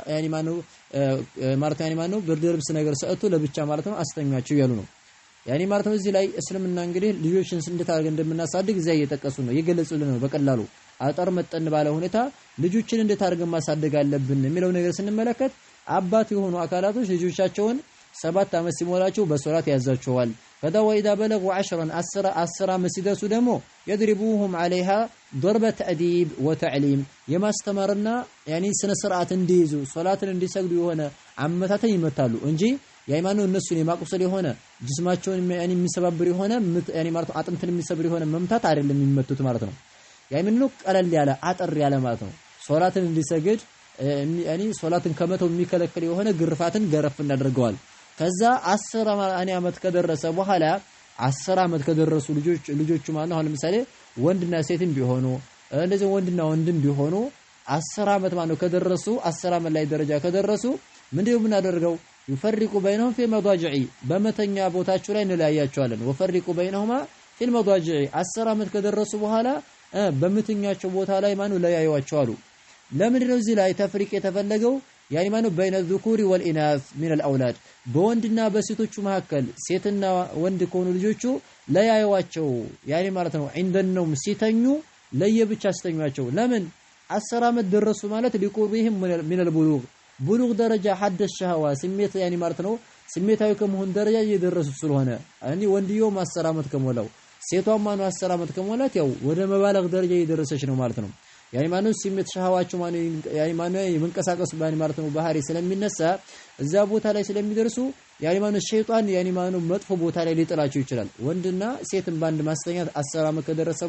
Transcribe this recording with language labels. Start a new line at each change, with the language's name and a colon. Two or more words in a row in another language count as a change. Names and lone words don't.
Amharic: ማነው ብርድ ልብስ ነገር ሰጥቶ ለብቻ ማለት ነው አስተኛቸው እያሉ ነው ማለት ነው እዚህ ላይ እስልምና እንግዲህ ልጆችን እንዴት አድርገን እንደምናሳድግ እዚያ እየጠቀሱ ነው እየገለጹልን ነው በቀላሉ አጠር መጠን ባለ ሁኔታ ልጆችን እንዴት አድርገን ማሳደግ አለብን የሚለው ነገር ስንመለከት አባት የሆኑ አካላቶች ልጆቻቸውን 7 ዓመት ሲሞላቸው በሶላት ያዛቸዋል ከዛ
Arabic: وإذا بلغوا
Amharic: 10 ዓመት ሲደርሱ ደግሞ
Arabic: يضربوهم عليها ضرب تأديب وتعليم
Amharic: የማስተማርና ስነ ስርዓት እንዲይዙ ሶላትን እንዲሰግዱ የሆነ አመታተን ይመታሉ እንጂ የሃይማኖት እነሱን የማቁሰል የሆነ ጅስማቸውን የሚሰባብር የሆነ ማለት አጥንትን የሚሰብር የሆነ መምታት አይደለም የሚመቱት ማለት ነው የሃይማኖት ቀለል ያለ አጠር ያለ ማለት ነው ሶላትን እንዲሰግድ ሶላትን ከመተው የሚከለክል የሆነ ግርፋትን ገረፍ እናደርገዋል ከዛ 10 ዓመት ከደረሰ በኋላ 10 ዓመት ከደረሱ ልጆቹ ማለት አሁን ለምሳሌ ወንድና ሴትም ቢሆኑ እንደዚህ ወንድና ወንድም ቢሆኑ 10 ዓመት ማለት ከደረሱ 10 ዓመት ላይ ደረጃ ከደረሱ ምንድነው የምናደርገው
Arabic: يفرق بينهم في مضاجع
Amharic: በመተኛ ቦታቸው ላይ እንለያያቸዋለን
Arabic: وفرق بينهما في المضاجع
Amharic: 10 ዓመት ከደረሱ በኋላ በመተኛቸው ቦታ ላይ ማኑ ለያዩዋቸው አሉ ለምን ነው እዚህ ላይ ተፍሪቅ የተፈለገው ማኑ
Arabic: بين الذكور والاناث من الاولاد
Amharic: በወንድና በሴቶቹ መካከል ሴትና ወንድ ከሆኑ ልጆቹ ለያዩዋቸው ማለት ነው እንደነው ሲተኙ ለየብቻ አስተኛቸው ለምን 10 ዓመት ደረሱ ማለት ሊቆርብህም
Arabic: من البلوغ
Amharic: ብሉግ ደረጃ ሐደ ሸህዋ ስሜት ማለት ነው ስሜታዊ ከመሆን ደረጃ እየደረሱ ስለሆነ ወንድየው 10 ዓመት ከሞላው ሴቷም ማኑ 10 ዓመት ከሞላት ያው ወደ መባለግ ደረጃ እየደረሰች ነው ማለት ነው ማኑ ስሜት ሸህዋቸው ማኑ የመንቀሳቀስ ማለት ነው ባህሪ ስለሚነሳ እዛ ቦታ ላይ ስለሚደርሱ ማኑ ሸይጣን ማኑ መጥፎ ቦታ ላይ ሊጥላቸው ይችላል ወንድና ሴትን ባንድ ማስተኛት 10 ዓመት ከደረሰ